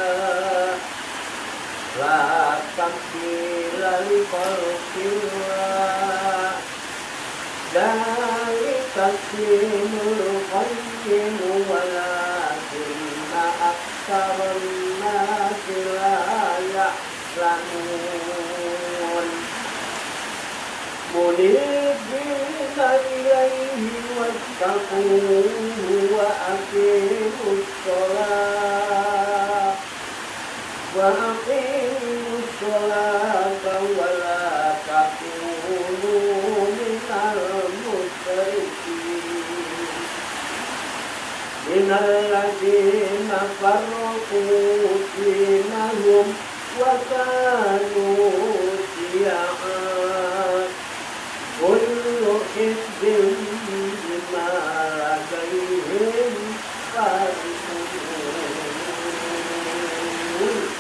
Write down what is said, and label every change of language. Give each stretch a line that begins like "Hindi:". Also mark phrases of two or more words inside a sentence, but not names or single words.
Arabic: لا تبديل لخلق الله ذلك الدين القيم ولكن أكثر الناس لا يعلمون. منيبين إليه واتقوه وأقيموا الصلاة وأقيموا الصلاة ولا تكونوا من المشركين من الذين فرقوا دينهم وكانوا شيعا كل حزب بما لديهم فرحون.